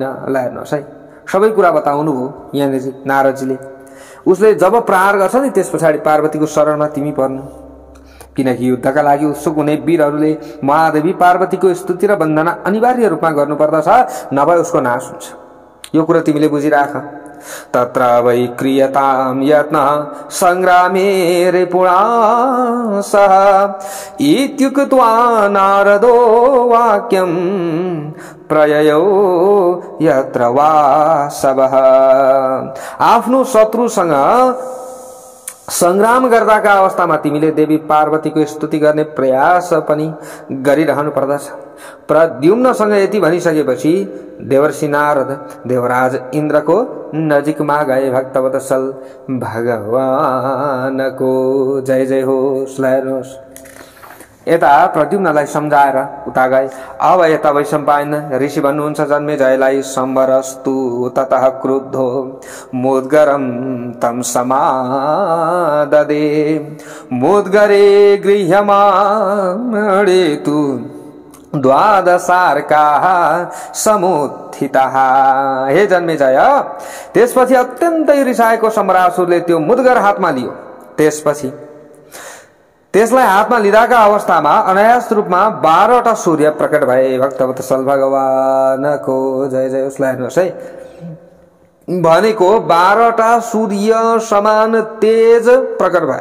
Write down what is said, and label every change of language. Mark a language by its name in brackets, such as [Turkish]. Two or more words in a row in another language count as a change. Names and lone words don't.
[Nepali] ल हेर्नुहोस् है, सबै कुरा बताउनु भयो यहाँनिर नारदजीले। उसले जब प्रहार गर्छ नि, त्यस पछाडि पार्वतीको शरणमा तिमी पर्नु। किनकि युद्धका लागि उत्सुक हुने वीरहरूले महादेवी पार्वतीको स्तुति र वन्दना अनिवार्य रूपमा गर्नुपर्दछ, नभए उसको नाश हुन्छ। यो कुरा तिमीले बुझिराख। [Sanskrit] तत्र वै क्रियतां यत्नः संग्रामे रिपुणासः इत्युक्त्वा नारदो वाक्यं प्रययो यत्र वासवः। [Nepali] आफ्नो शत्रुसँग संग्राम गर्दाका अवस्थामा तिमीले देवी पार्वतीको स्तुति गर्ने प्रयास पनि गरिरहनु पर्दछ। प्रद्युम्नसँग यति भनिसकेपछि देवर्षि नारद देवराज इन्द्रको नजिकमा गए। भक्तवत्सल भगवानको जय जय होस्, लय होस्। यता प्रद्युम्नलाई सम्झाएर उता गए। अब यता वैशम्पायन ऋषि भन्नुहुन्छ जन्मेजयलाई, [Sanskrit] सम्वरस्तु ततः क्रुद्धो मुद्गरं तं समाददे मुद्गरे गृह्यमाणेतु द्वादशार्काः समुत्थिताः। [Nepali] हे जन्मेजय, त्यसपछि अत्यन्तै रिसाएको सम्रासुरले त्यो मुद्गर हातमा लियो। त्यसपछि त्यसलाई हातमा लिँदाका अवस्थामा अनायास रूपमा 12वटा सूर्य प्रकट भए। भक्तवत्सल भगवानको जय जय, उसलाई हेर्नुहोस् है। भनेको 12वटा सूर्य समान तेज प्रकट भए।